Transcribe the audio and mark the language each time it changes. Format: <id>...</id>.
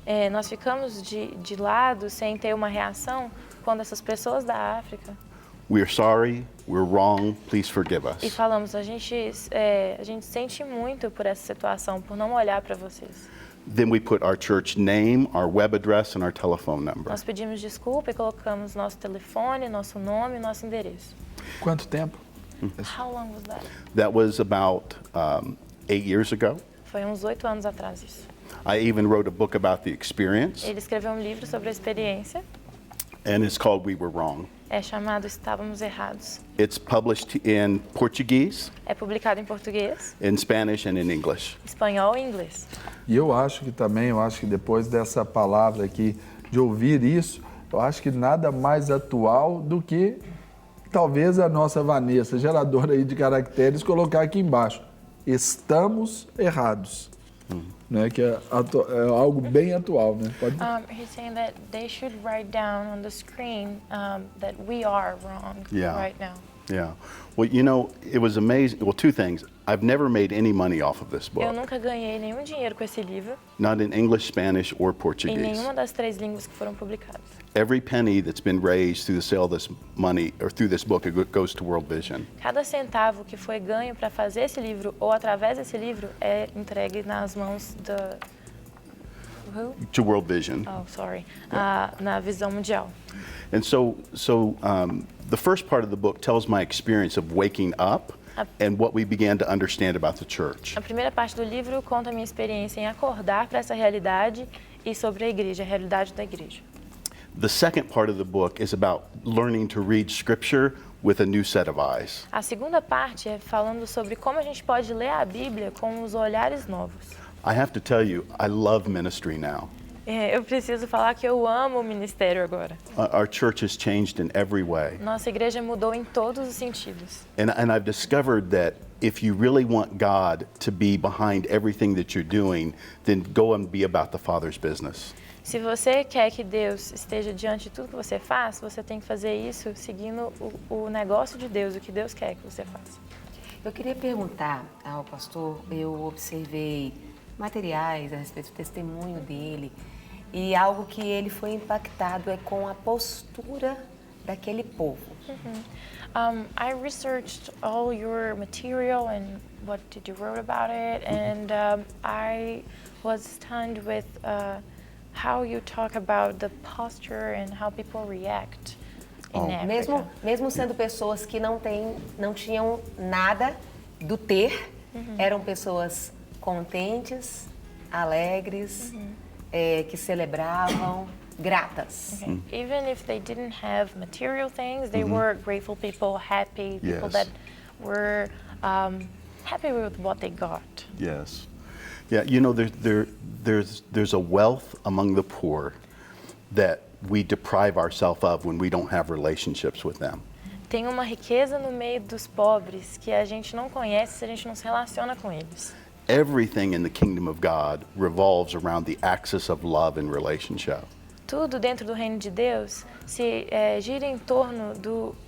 <pt>Nós ficamos de lado sem ter uma reação quando essas pessoas da África</pt> <en>We're sorry, we're wrong, please forgive</en> <pt>e</pt> <en>us.</en> <pt>falamos, a gente sente muito por essa situação, por não olhar para vocês.</pt> <en>Then we put our church name, our web address, and our telephone number.</en> <pt>Nós pedimos desculpa e colocamos nosso telefone, nosso nome, nosso endereço. Quanto tempo?</pt> <en>How long was that? That was about 8 years ago.</en> <pt>Foi uns 8 anos atrás isso.</pt> <en>I even wrote a book about the experience,</en> <pt>Ele escreveu um livro sobre a experiência,</pt> <en>and it's called We Were Wrong.</en> <pt>é chamado Estávamos Errados.</pt> <en>It's published in Portuguese,</en> <pt>É publicado em português,</pt> <en>in Spanish, and in English.</en> <pt>espanhol e inglês. E eu acho que depois dessa palavra aqui, de ouvir isso, Eu acho que nada mais atual do que talvez a nossa Vanessa, geradora aí de caracteres, colocar aqui embaixo. Estamos errados. Né? Que é algo bem atual, né? Pode...</pt> <en>He's saying that they should write down on the screen that we are wrong right now. Yeah. Well, you know, it was amazing. Well, two things. I've never made any money off of this book.</en> <pt>Eu nunca ganhei nenhum dinheiro com esse livro.</pt> <en>Not in English, Spanish, or</en> <pt>Em</pt> <en>Portuguese.</en> <pt>nenhuma das 3 línguas que foram publicadas.</pt> <en>Every penny that's been raised through the sale of this money or through this book, it goes to World Vision.</en> <pt>Cada centavo que foi ganho para fazer esse livro ou através desse livro é entregue nas mãos da</pt> <en>To World Vision. Oh, sorry.</en> <pt>Na visão mundial.</pt> <en>And so the first part of the book tells my experience of waking up and what we began to understand about the church.</en> <pt>A primeira parte do livro conta a minha experiência em acordar para essa realidade e sobre a igreja, a realidade da igreja.</pt> <en>The second part of the book is about learning to read scripture with a new set of eyes.</en> <pt>A segunda parte é falando sobre como a gente pode ler a Bíblia com os olhares novos.</pt> <en>I have to tell you, I love ministry now.</en> <pt>Eu preciso falar que eu amo o ministério agora.</pt> <en>Our church has changed in every way.</en> <pt>Nossa igreja mudou em todos os sentidos.</pt> <en>And I've discovered that if you really want God to be behind everything that you're doing, then go and be about the Father's business.</en> <pt>Se você quer que Deus esteja diante de tudo que você faz, você tem que fazer isso seguindo o negócio de Deus, o que Deus quer que você faça. Eu queria perguntar ao pastor, eu observei materiais a respeito do testemunho dele e algo que ele foi impactado é com a postura daquele povo.</pt> <en>I researched all your material and what did you wrote about it, and I was stunned with how you talk about the posture and how people react in Africa.</en> <pt>Mesmo sendo pessoas que não tinham nada do ter, eram pessoas contentes, alegres, que celebravam, gratas.</pt> <en>Okay. Even if they didn't have material things, they were grateful people, happy people that were happy with what they got. Yes. Yeah, you know, there's a wealth among the poor that we deprive ourselves of when we don't have relationships with them.</en> <pt>Tem uma riqueza no meio dos pobres que a gente não conhece se a gente não se relaciona com eles.</pt> <en>Everything in the kingdom of God revolves around the axis of love and relationship.</en> <pt>Tudo dentro do reino de Deus se gira em torno do.</pt>